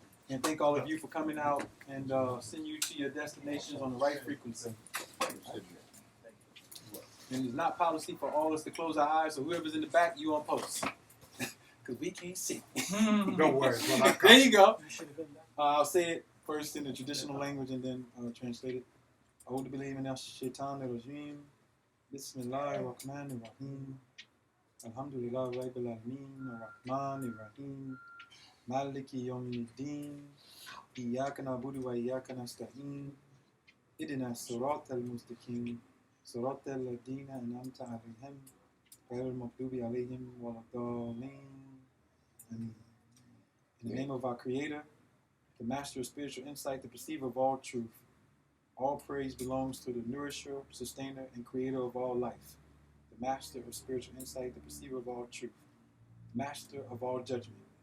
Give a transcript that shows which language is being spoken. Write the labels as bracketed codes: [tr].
[en] And thank all of you for coming out and send you to your destinations on the right frequency. And it's not policy for all of us to close our eyes, so whoever's in the back, you on post. Because we can't see. Don't worry. There you go. I'll say it first in the traditional language and then translate it. [ar] أعوذ بالله من الشيطان الرجيم بسم الله الرحمن الرحيم الحمد لله رب العالمين الرحمن الرحيم مالك يوم الدين إياك نعبد وإياك نستعين اهدنا الصراط المستقيم صراط الذين أنعمت عليهم غير المغضوب عليهم ولا الضالين. [en] Amen. In the name of our Creator, the Master of Spiritual Insight, the Perceiver of all truth, all praise belongs to the Nourisher, Sustainer, and Creator of all life, the Master of Spiritual Insight, the Perceiver of all truth, Master of all judgment.